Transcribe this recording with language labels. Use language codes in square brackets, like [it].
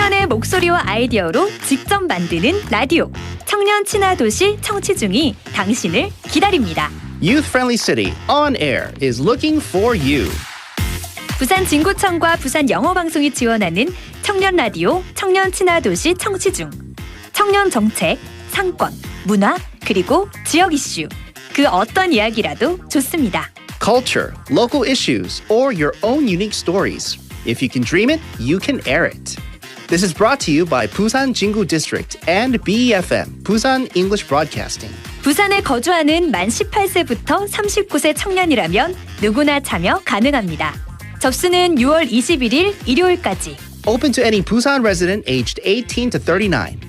[ko] 목소리와 아이디어로 직접 만드는 라디오. 청년 친화 도시 청취중이 당신을 기다립니다. [en] Youth-friendly city on air is looking for you. [ko] 부산 진구청과 부산 영어방송이 지원하는 청년 라디오 청년 친화 도시 청취중. 청년 정책, 상권, 문화, 그리고 지역 이슈. 그 어떤 이야기라도 좋습니다. [en] Culture, local issues, or your own unique stories. If you can dream it, you can air it. This is brought to you by Busan Jingu District and BEFM, Busan English Broadcasting. [ko] 부산에 거주하는 만 18세부터 39세 청년이라면 누구나 참여 가능합니다. 접수는 6월 21일 일요일까지. [en] Open to any Busan resident aged 18 to 39.